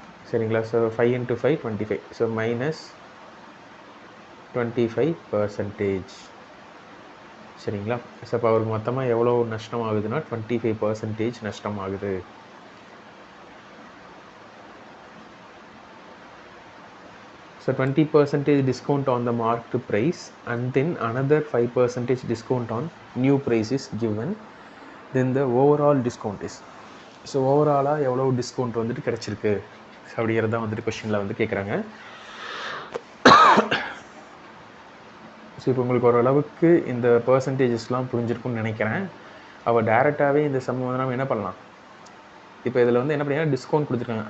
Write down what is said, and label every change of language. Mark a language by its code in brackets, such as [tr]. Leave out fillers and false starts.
[ta] சரிங்களா? So 5 into 5 25. So minus 25%. சரிங்களா? So அப்போ அவருக்கு மொத்தமாக எவ்வளோ நஷ்டம் ஆகுதுன்னா 25% நஷ்டம் ஆகுது. [en] So 20% discount on the marked price and then another 5% discount on new price is given. Then the overall discount is. [ta] So ஓவராலாக எவ்வளோ டிஸ்கவுண்ட் வந்துட்டு கிடச்சிருக்கு அப்படிங்கிறது தான் வந்துட்டு கொஷினில் வந்து கேட்குறாங்க. ஸோ இப்போ உங்களுக்கு ஓரளவுக்கு இந்த பர்சன்டேஜஸ்லாம் புரிஞ்சிருக்குன்னு நினைக்கிறேன். அவள் டேரெக்டாகவே இந்த சம் வந்து நம்ம என்ன பண்ணலாம்? இப்போ இதில் வந்து என்ன பண்ணிங்கன்னா டிஸ்கவுண்ட் கொடுத்துருக்காங்க.